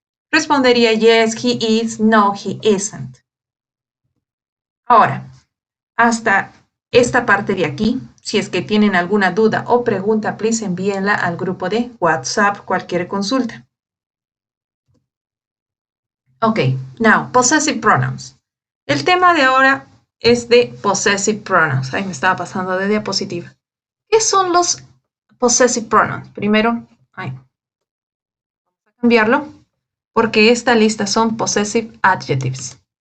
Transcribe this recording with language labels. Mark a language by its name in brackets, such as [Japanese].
[Spanish] Respondería [English] yes, he is, no, he isn't. [Spanish] Ahora, hasta esta parte de aquí, si es que tienen alguna duda o pregunta, please envíenla al grupo de WhatsApp, cualquier consulta. [English] Ok, now, possessive pronouns. [Spanish] El tema de ahora es de possessive pronouns. Ay, me estaba pasando de diapositiva. ¿Qué son los possessive pronouns? Primero, vamos a cambiarlo, porque esta lista son possessive adjectives.